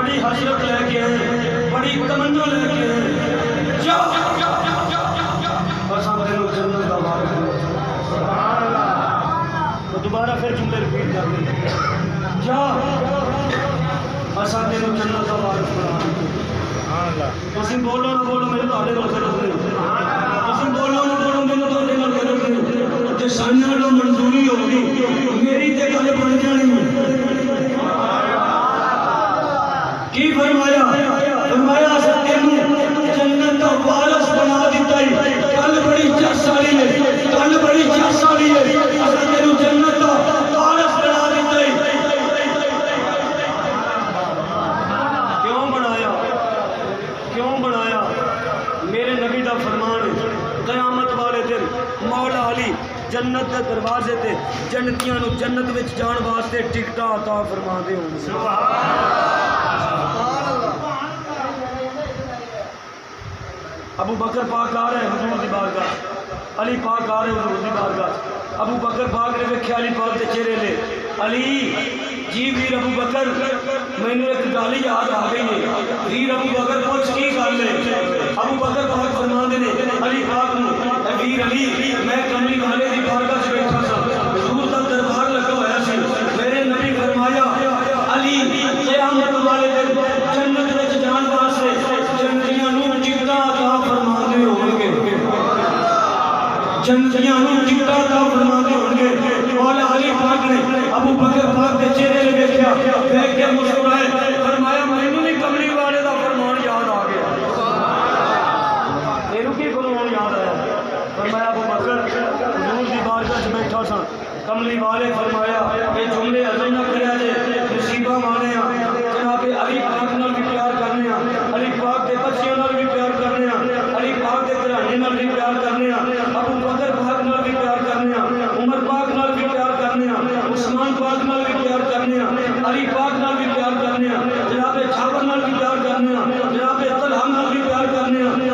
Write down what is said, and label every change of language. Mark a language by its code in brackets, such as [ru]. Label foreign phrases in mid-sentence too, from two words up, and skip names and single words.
[pa] حسرت لے کے آئے بڑی تمنا لے کے آئے جا بس ہم تینوں جنت کا وعدہ [ar] سبحان اللہ. [ur] تو دوبارہ پھر جملے رپیٹ کر دیں. [pa] جا اساں تینوں جنت کا وعدہ [ar] سبحان اللہ. [pa] تسی بولو نہ بولو میرے تہاڈے نال غرض نہیں. تسی بولو نہ بولو میرے تہاڈے نال غرض نہیں. تے سانیاں نوں منظوری ہوگی میری تے گل بن جانی. کی فرمایا فرمایا تینوں جنت کا وارث بنا دیتا ہے. گل بڑی جس والی ہے, گل بڑی جس والی ہے. تینوں جنت کا وارث بنا دیتا ہے. کیوں بنایا کیوں بنایا؟ میرے نبی دا فرمان ہے قیامت والے دن مولا علی جنت کے دروازے تے جنتیاں نو جنت وچ جان واسطے ٹکٹاں عطا فرما دے ہون. ابو بکر پاک آ رہے ہیں حضور دی بارگاہ, علی پاک آ رہے ہیں حضور دی بارگاہ. ابو بکر پاک نے ویکھیا علی پاک دے چہرے لے. علی جی ویر ابو بکر مینوں ایک گل یاد آ گئی ہے. ویر ابو بکر پوچھ کی گل ہے؟ ابو بکر پاک فرماندے نے علی پاک نو ویر علی میں کملی والے دی بارگاہ وچ بیٹھا سا, حضور دا دربار لگا ہویا سی. میرے نبی فرمایا علی قیامت والے دن جنت وچ جان واسطے جنتیاں نو ٹکٹاں عطا فرماندے ہون گے. جنتیاں نو ٹکٹاں عطا فرماندے ہون گے. مولا علی پاک نے ابو بکر پاک دے چہرے تے ویکھیا, ویکھ کے مسکرائے. فرمایا مینوں نہیں کملی والے دا فرمان یاد آ گیا. اینوں کی فرمان یاد آیا؟ فرمایا ابو بکر حضور دی بارگاہ وچ بیٹھا سا, کملی والے فرمایا اے جملے ہضم نہ کریا جے نصیباں مانے آ. جناب علی پاک نال بھی پیار کرنے آ, علی پاک دے بچیاں نال بھی پیار کرنے آ, علی پاک دے گھرانے نال بھی پیار کرنے آ, ابو بکر پاک نال بھی پیار کرنے آ, عمر پاک نال بھی پیار کرنے آ, عثمان پاک نال بھی پیار کرنے آ, علی پاک نال بھی پیار کرنے آ, جناب جعفر نال بھی پیار کرنے آ, جناب طلحہ نال بھی پیار کرنے آ.